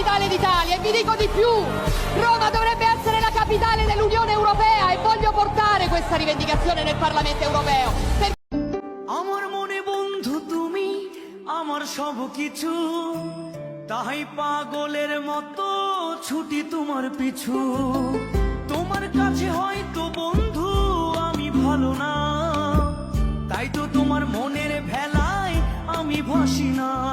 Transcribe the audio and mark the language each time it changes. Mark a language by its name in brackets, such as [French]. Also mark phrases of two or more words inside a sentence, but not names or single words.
[Italian] d'Italia e vi dico di più, Roma dovrebbe essere la capitale dell'Unione Europea e voglio portare questa rivendicazione nel Parlamento Europeo. [Bangla] আমার মনে বন্ধু তুমি আমার সব কিছু, তাই পাগলের মতো ছুটি তোমার পিছু। তোমার কাছে হয়তো বন্ধু আমি ভালো না, তাই তো তোমার মনের ভেলায় আমি ভাসি না।